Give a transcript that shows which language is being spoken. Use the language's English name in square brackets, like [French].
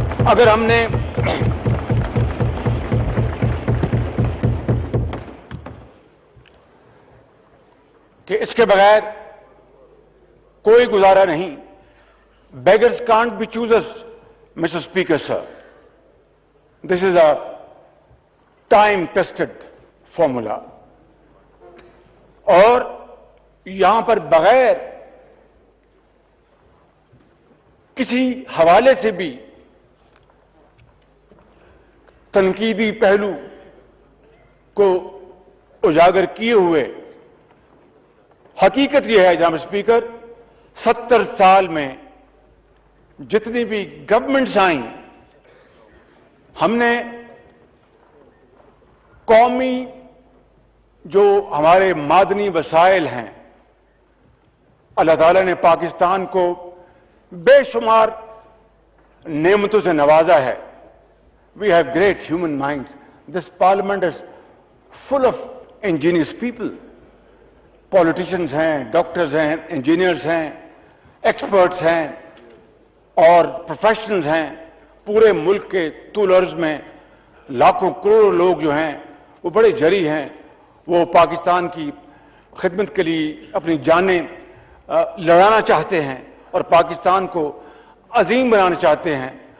[Urdu] اگر ہم نے کہ اس کے بغیر کوئی گزارا نہیں, [English] beggars can't be choosers, Mr. Speaker, sir. This is a time-tested formula. [Urdu] اور یہاں پر بغیر کسی حوالے سے بھی تنقیدی پہلو کو اجاگر کیے ہوئے حقیقت یہ ہے جناب اسپیکر, 70 سال میں جتنی بھی گورنمنٹس آئیں, ہم نے قومی جو ہمارے معدنی وسائل ہیں، اللہ تعالیٰ نے پاکستان کو بے شمار نعمتوں سے نوازا ہے. [English] We have great human minds. This parliament is full of ingenious people. [Urdu] Politicians ہیں, ڈاکٹرز ہیں, انجینئرز ہیں, ایکسپرٹس ہیں اور پروفیشنلز ہیں. پورے ملک کے طول عرض میں لاکھوں کروڑوں لوگ جو ہیں وہ بڑے جری ہیں. وہ پاکستان کی خدمت کے لیے اپنی جانیں لڑانا چاہتے ہیں اور پاکستان کو عظیم بنانا چاہتے ہیں.